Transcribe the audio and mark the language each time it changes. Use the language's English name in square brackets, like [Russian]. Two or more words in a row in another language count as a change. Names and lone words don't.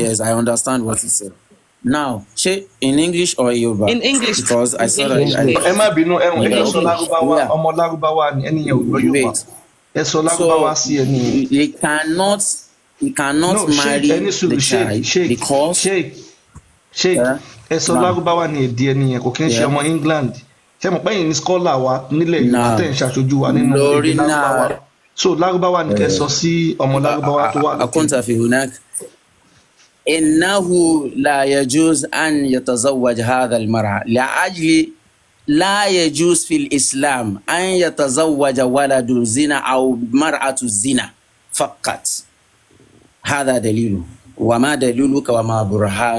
[English] Yes, I understand what he said. Now, in English or Yoruba? In English. Because I saw that. Wait. So he cannot marry the child because [Yoruba] Sheikh ẹsọ Lárúbáwá ni èdè ẹni yẹn kò kí ń ṣe ọmọ England ṣé mo pẹ́yìn ní scholar wa nílẹ̀ Yorùbá tẹ̀ ń ṣàṣojú wa nínú èdè Lárúbáwá so Lárúbáwá ni kẹ́ sọ sí ọmọ Lárúbáwá tó wà [Arabic] أكنت في هناك إنه لا يجوز أن يتزوج هذا المرأة لأجل لا يجوز في الإسلام أن يتزوج ولد الزنا أو مرأة الزنا فقط. هذا دليله. وما دليلك وما برهان؟